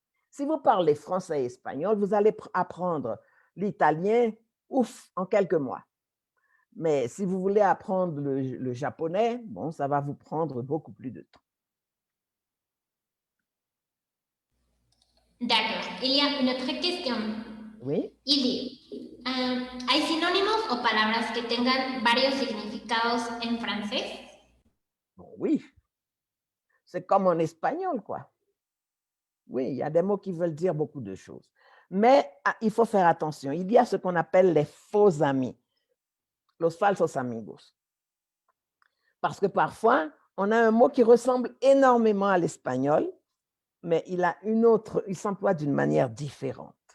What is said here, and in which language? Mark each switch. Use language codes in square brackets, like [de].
[fr] Si vous parlez français et espagnol, vous allez apprendre l'italien, ouf, en quelques mois. Mais si vous voulez apprendre le japonais, bon, ça va vous prendre beaucoup plus de temps. D'accord, il y a une autre question. Oui. Il dit, [es] ¿hay sinónimos o palabras que tengan varios significados en francés? [fr] Bon, oui, c'est comme en espagnol, quoi. Oui, il y a des mots qui veulent dire beaucoup de choses. Mais il faut faire attention. Il y a ce qu'on appelle les faux amis, [es] los falsos amigos. [fr] Parce que parfois, on a un mot qui ressemble énormément à l'espagnol, mais il s'emploie d'une manière différente.